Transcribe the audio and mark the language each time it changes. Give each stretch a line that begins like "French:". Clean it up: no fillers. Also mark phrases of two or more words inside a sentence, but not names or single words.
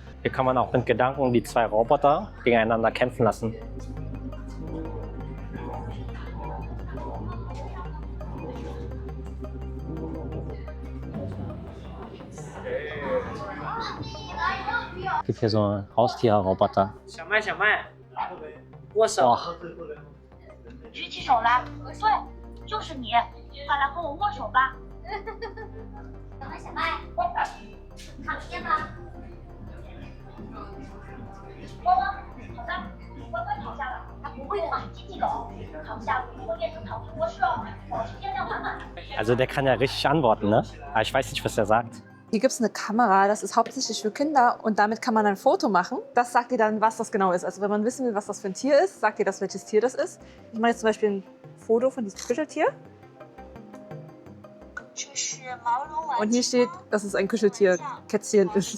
German: Hier kann man auch mit Gedanken die zwei Roboter gegeneinander kämpfen lassen. Es gibt hier so einen Haustierroboter.
Chinese: 小麦，小麦，握手。 Oh. 举起手来，对，就是你，快来和我握手吧。小麦，小麦，看见吗？汪汪，好的，乖乖躺下了，它不会放亲戚狗，躺下不会变成逃避模式哦，保持电量满满。
German: Also der kann ja richtig antworten, ne? Aber ich weiß nicht, was er sagt. Hier gibt es eine Kamera, das ist hauptsächlich für Kinder und damit kann man ein Foto machen. Das sagt dir dann, was das genau ist. Also wenn man wissen will, was das für ein Tier ist, sagt dir das, welches Tier das ist. Ich mache jetzt zum Beispiel ein Foto von diesem Kuscheltier. Und hier steht, dass es ein Kuscheltier, Kätzchen ist.